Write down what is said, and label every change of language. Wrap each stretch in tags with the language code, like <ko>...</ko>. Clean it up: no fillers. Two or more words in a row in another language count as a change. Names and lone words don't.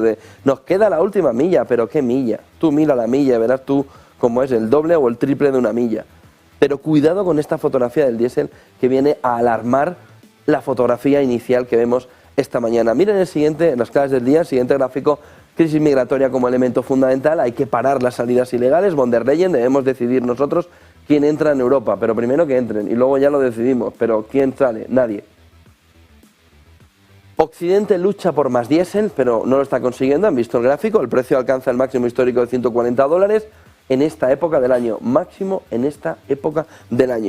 <es>Nos queda la última milla, pero ¿qué milla? Tú mira la milla y verás tú cómo es el doble o el triple de una milla. Pero cuidado con esta fotografía del diésel que viene a alarmar la fotografía inicial que vemos esta mañana. Miren el siguiente, en las claves del día, el siguiente gráfico, crisis migratoria como elemento fundamental. Hay que parar las salidas ilegales. Von der Leyen, debemos decidir nosotros quién entra en Europa, pero primero que entren y luego ya lo decidimos, pero ¿quién sale? Nadie. Occidente lucha por más diésel, pero no lo está consiguiendo. Han visto el gráfico, el precio alcanza el máximo histórico de $140 en esta época del año, máximo en esta época del año.</es>